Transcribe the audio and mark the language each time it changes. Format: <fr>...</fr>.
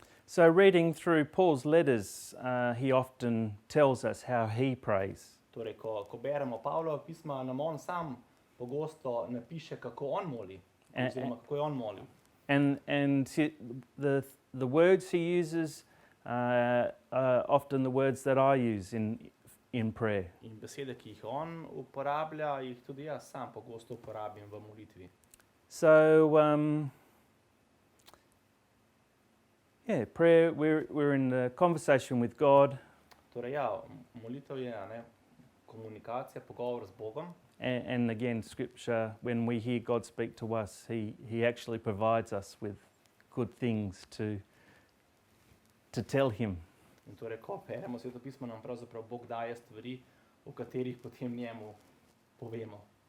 <en>So, reading through Paul's letters, he often tells us how he prays.</en> <sl>Torej, ko beremo Pavlova pisma, nam on sam pogosto napiše, kako on moli, oziroma kako je on molil.</sl> <en>And the words he uses are often the words that I use in prayer.</en> <sl>In besede, ki jih on uporablja, jih tudi jaz sam pogosto uporabim v molitvi.</sl> <en>So, prayer, we're in the conversation with God,</en> <sl>Torej, ja, molitev je komunikacija, pogovor z Bogom.</sl> <en>and again, Scripture, when we hear God speak to us, he actually provides us with good things to tell him.</en> <sl>In torej, ko beremo Sveto pismo, nam pravzaprav Bog daje stvari, o katerih potem njemu povemo.</sl>